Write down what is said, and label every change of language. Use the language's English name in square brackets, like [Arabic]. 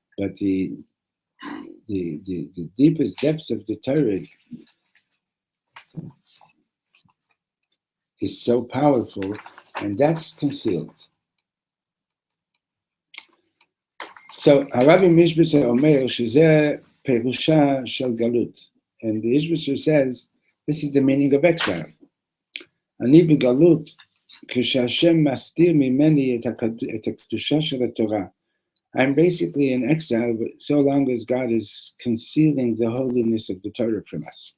[English] But the deepest depths of the Torah is so powerful, and that's concealed. So [Hebrew] Harabi Mishbitzer Omer Shizeh Perusha Shel Galut, [English] and the Ishbitzer says this is the meaning of exile. [Hebrew] Ani begalut כשהשם מסתיר ממני את הקדושה של התורה, [English] I'm basically in exile, but so long as God is concealing the holiness of the Torah from us.